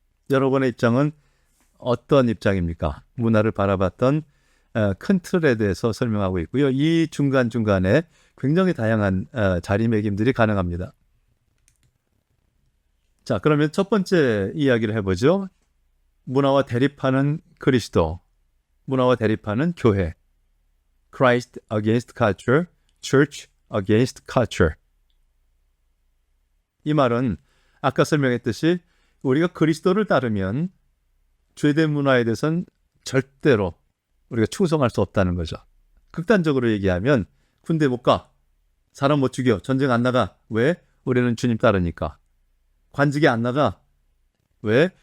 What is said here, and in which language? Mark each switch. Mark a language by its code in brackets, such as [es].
[ko] 여러분의 입장은 어떤 입장입니까? 문화를 바라봤던 큰 틀에 대해서 설명하고 있고요. 이 중간중간에 굉장히 다양한 자리매김들이 가능합니다. 자, 그러면 첫 번째 이야기를 해보죠. 문화와 대립하는 그리스도, 문화와 대립하는 교회. [en] Christ against culture, Church against culture. [ko] 이 말은 아까 설명했듯이 우리가 그리스도를 따르면 죄된 문화에 대해서는 절대로 우리가 충성할 수 없다는 거죠. 극단적으로 얘기하면 군대 못 가, 사람 못 죽여, 전쟁 안 나가. 왜? 우리는 주님 따르니까. 관직에 안 나가. 왜?